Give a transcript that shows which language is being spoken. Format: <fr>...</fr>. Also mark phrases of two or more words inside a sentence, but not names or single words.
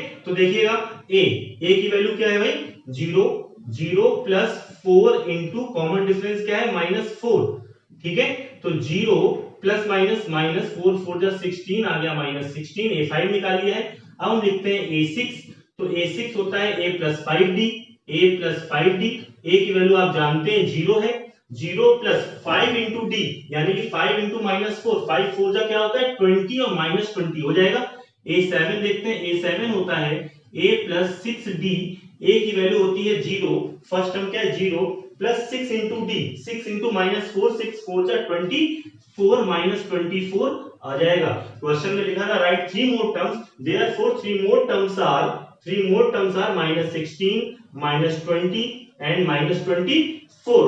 <hi>तो देखिएगा a की वैल्यू क्या है भाई, 0 + 4 इनटू कॉमन डिफरेंस क्या है, -4, ठीक है। तो 0 + -4 4 जा 16 आ गया, -16, a5 निकाल लिया है। अब हम लिखते हैं a6, तो a6 होता है a + 5d, a की वैल्यू आप जानते हैं 0 है, 0 + 5 × d यानी कि 5 × -4, 5 4 जा क्या होता है 20 और -20 हो जाएगा। a7 देखते हैं, a7 होता है a + 6d, a की वैल्यू होती है 0,</hi> <en>first term</en> <hi>क्या है 0, + 6 × d, 6 × -4, 6 4 जा 24 -24 आ जाएगा।</hi> <en>क्वेश्चन</en> <hi>में लिखा था</hi> <en>write 3 more terms, therefore 3 more terms are -16 -20 and -24.</en>